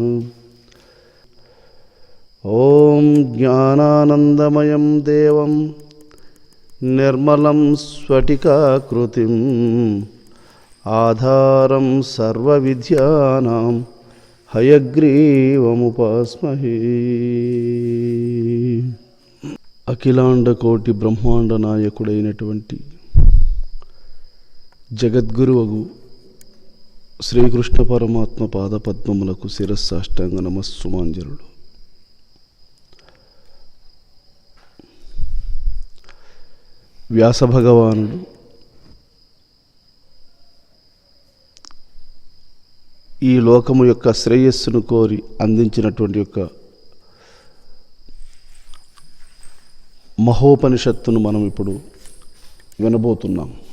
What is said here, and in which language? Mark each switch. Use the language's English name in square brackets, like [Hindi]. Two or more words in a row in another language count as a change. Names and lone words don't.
[Sanskrit] ओम ज्ञानानंदमयं देवं निर्मलं स्फटिकाकृतिम् आधारं सर्वविद्यानां हयग्रीवमुपास्महे। [Telugu] అఖిలాండ కోటి బ్రహ్మాండ నాయకుడైనటువంటి జగద్గురువగు శ్రీకృష్ణ పరమాత్మ పాదపద్మములకు శిరస్సాష్టాంగ నమస్సుమాంజలుడు. వ్యాస భగవానుడు ఈ లోకము యొక్క శ్రేయస్సును కోరి అందించినటువంటి యొక్క మహోపనిషత్తును మనం ఇప్పుడు వినబోతున్నాం.